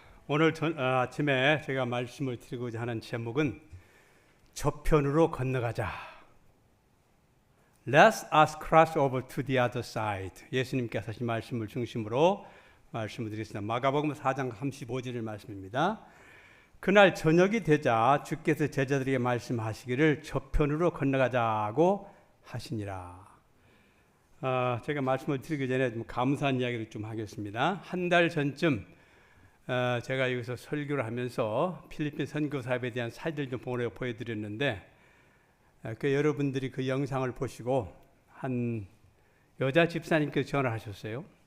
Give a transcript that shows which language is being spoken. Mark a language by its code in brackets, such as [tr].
[ko] 오늘 아침에 제가 말씀을 드리고자 하는 제목은 저편으로 건너가자. [en] Let us cross over to the other side. [ko] 예수님께서 하신 말씀을 중심으로 말씀을 드리겠습니다. 마가복음 4장 35절 말씀입니다. 그날 저녁이 되자 주께서 제자들에게 말씀하시기를 저편으로 건너가자고 하시니라. 제가 말씀을 드리기 전에 좀 감사한 이야기를 좀 하겠습니다. 한 달 전쯤 제가 여기서 설교를 하면서 필리핀 선교사업에 대한 사진을 좀 보여드렸는데 여러분들이 그 영상을 보시고 한 여자 집사님께서 전화하셨어요.